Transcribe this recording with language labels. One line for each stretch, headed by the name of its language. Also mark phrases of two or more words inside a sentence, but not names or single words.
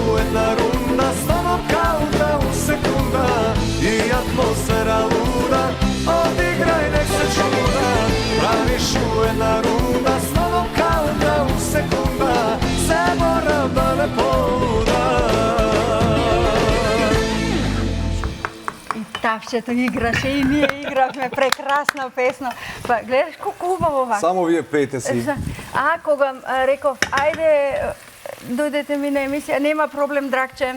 Serbian: jedna runda, stvarno kao da u sekunda i atmosfera luda, odigraj nek se čuda, praviš u jedna runda, stvarno kao da u sekunda, se moram da ne poluda.
Macedonian: Тавчето играше и ние игравме прекрасна песна. Па гледаш колку убаво вака. Само вие пеете си. А кога реков ајде дојдете ми на емисија, нема проблем Драгче.